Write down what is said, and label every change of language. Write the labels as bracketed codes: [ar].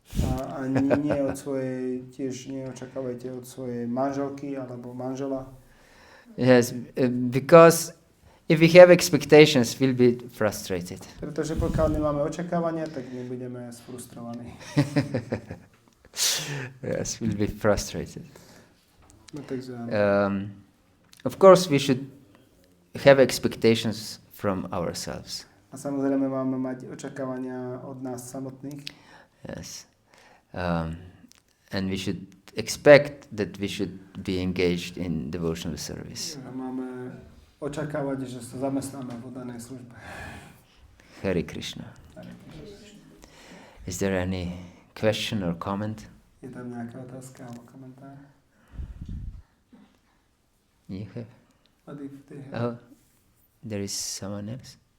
[sk] A ani nie od svojej, tiež neočakávajte od svojej manželky alebo manžela. [en] Yes, because if we have expectations, we'll be frustrated. [sk] Pretože pokiaľ nemáme očakávania, tak my budeme sfrustrovaní. [en] Yes, we'll be frustrated. [sk] No, takže, [en] of course, we should have expectations from ourselves. [sk] a samozrejme máme mať očakávania od nás samotných. [en] Yes. And we should expect that we should be engaged in devotional service. [sk] A máme očakávať, že sa zamestnáme v danej službe. [en] Hare Krishna. Is there any question or comment? [sk] Je tam nejaká otázka alebo komentár? [en] You have? What if they have? Oh, there is someone else?